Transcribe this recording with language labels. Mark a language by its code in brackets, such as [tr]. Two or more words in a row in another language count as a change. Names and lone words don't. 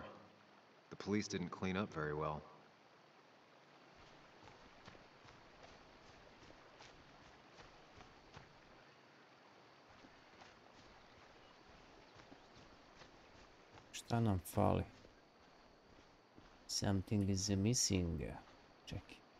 [en] The police didn't clean up very well. [sr] Šta nam fali? [en] Something is missing. [sr] Čekaj.